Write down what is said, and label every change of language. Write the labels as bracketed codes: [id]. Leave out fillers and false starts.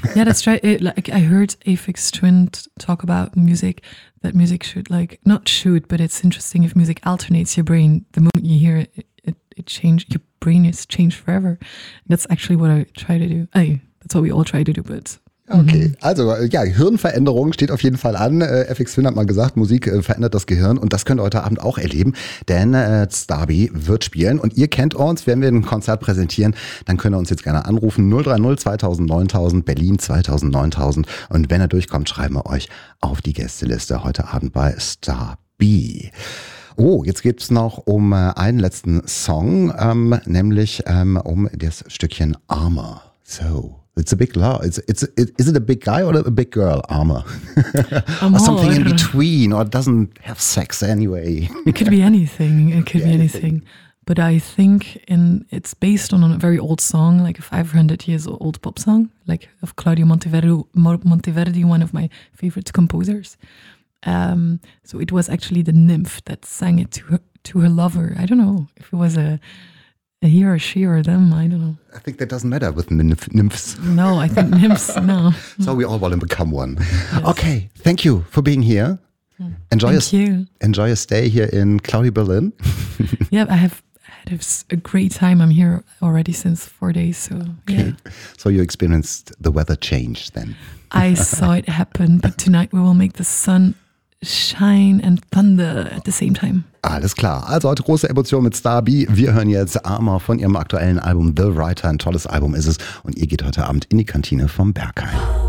[en] Yeah, that's right. Like I heard Aphex Twin talk about music, that music should like not shoot, but it's interesting if music alternates your brain. The moment you hear it changes your brain is changed forever. That's actually what I try to do. That's what we all try to do, but... [de] Okay, also ja, Hirnveränderung steht auf jeden Fall an. FX Finn hat mal gesagt, Musik verändert das Gehirn und das könnt ihr heute Abend auch erleben, denn Starby wird spielen und ihr kennt uns, wenn wir ein Konzert präsentieren, dann könnt ihr uns jetzt gerne anrufen, 030 2000 9000, Berlin 2000 9000 und wenn er durchkommt, schreiben wir euch auf die Gästeliste heute Abend bei Starby. Oh, jetzt geht es noch um einen letzten Song, nämlich um das Stückchen Armor. [en] So, it's a big love. Is it a big guy or a big girl, Armor? Or something in between, or doesn't have sex anyway. It could be anything. It could be anything. But I think it's based on a very old song, like a 500 years old pop song, like of Claudio Monteverdi, one of my favorite composers. So it was actually the nymph that sang it to her lover. I don't know if it was a he or a she or them. I don't know. I think that doesn't matter with nymphs. No, I think nymphs, no. So we all want to become one. Yes. Okay, thank you for being here. Enjoy your stay here in cloudy Berlin. Yeah, I have had a great time. I'm here already since 4 days, so okay. Yeah. So you experienced the weather change then? I saw it happen, but tonight we will make the sun shine and thunder at the same time. [de] Alles klar. Also heute große Emotion mit Starby. Wir hören jetzt Armor von ihrem aktuellen Album The Writer. Ein tolles Album ist es. Und ihr geht heute Abend in die Kantine vom Berghain.